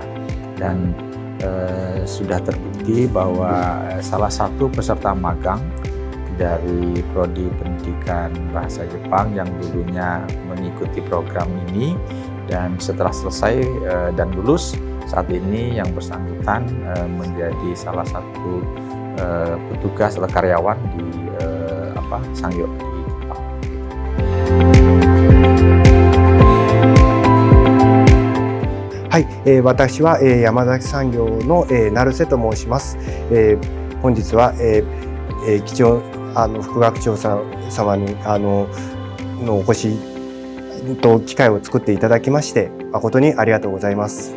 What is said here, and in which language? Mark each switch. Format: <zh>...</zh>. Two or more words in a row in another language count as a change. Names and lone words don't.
<id>Dan sudah terbukti bahwa salah satu peserta magang dari Prodi Pendidikan Bahasa Jepang yang dulunya mengikuti program ini dan setelah selesai dan lulus, saat ini yang bersangkutan menjadi salah satu petugas atau karyawan di Sangyo di Jepang.</id> <ja>はい、私は、山崎産業の、成瀬と申します。本日は、貴重副学長様にのお越しと機会を作っていただきまして誠にありがとうございます。</ja>